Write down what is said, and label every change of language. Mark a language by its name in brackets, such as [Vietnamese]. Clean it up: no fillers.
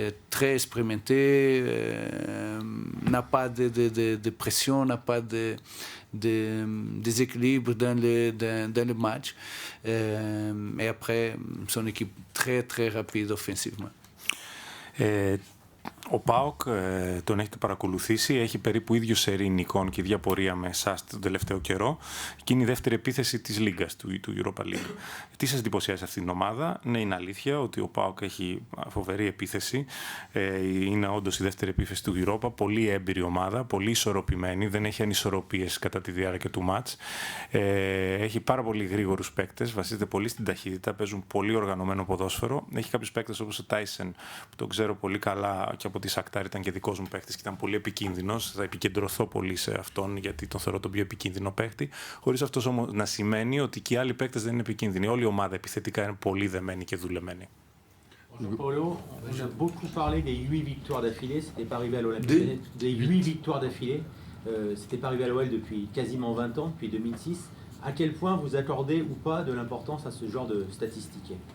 [French] Très expérimenté, n'a pas de pression, n'a pas de déséquilibre dans le match. Et après, c'est une équipe très, très rapide offensivement. [Greek] Ο ΠΑΟΚ τον έχετε παρακολουθήσει, έχει περίπου ίδιο σερί νικών και ίδια πορεία με εσάς τον τελευταίο καιρό και είναι η δεύτερη επίθεση της Λίγκας, του Europa League. Τι σας εντυπωσιάζει αυτή την ομάδα? Ναι, είναι αλήθεια ότι ο ΠΑΟΚ έχει φοβερή επίθεση, είναι όντως η δεύτερη επίθεση του Europa, πολύ έμπειρη ομάδα, πολύ ισορροπημένη, δεν έχει ανισορροπίες κατά τη διάρκεια του μάτς, έχει πάρα πολύ γρήγορους παίκτες, βασίζεται πολύ στην ταχύτητα, παίζουν πολύ οργανωμένο ποδόσφαιρο, έχει κάποιους παίκτες όπως ο Tyson που τον ξέρω πολύ καλά και από τη Σακτάρ ήταν και δικός μου παίχτης και ήταν πολύ επικίνδυνος. Θα επικεντρωθώ πολύ σε αυτόν γιατί τον θεωρώ τον πιο επικίνδυνο παίχτη. Χωρίς αυτός όμως να σημαίνει ότι και οι άλλοι παίχτες δεν είναι επικίνδυνοι. Όλη η ομάδα επιθετικά είναι πολύ δεμένη και δουλεμένη. [French] Paolo, on a beaucoup parlé des 8 victoires d'affilée. C'était pas arrivé à l'OL. Des 8 victoires d'affilée. C'était pas arrivé à l'OL depuis quasiment 20 ans, depuis 2006. À quel point vous accordez ou pas de l'importance à ce genre de statistiques?